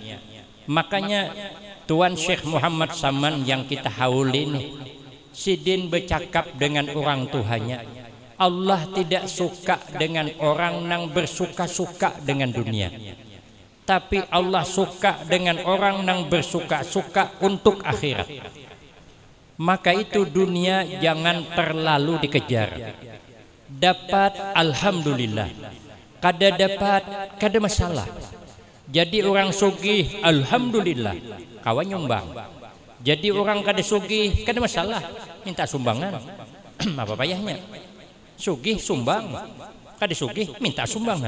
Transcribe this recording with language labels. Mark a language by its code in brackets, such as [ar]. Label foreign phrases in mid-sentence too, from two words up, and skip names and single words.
[id] Makanya Tuan Syekh Muhammad Saman yang kita hauli ini, sidin bercakap dengan orang tuanya, Allah tidak suka dengan orang yang bersuka-suka dengan dunia, tapi Allah suka dengan orang yang bersuka-suka untuk akhirat. Maka itu dunia jangan terlalu dikejar. Dapat alhamdulillah, kada dapat kada masalah. Jadi orang sugih alhamdulillah, kawan nyumbang. Jadi orang kada sugih kada masalah, minta sumbangan. Apa payahnya? Sugih sumbang, kada sugih minta sumbangan.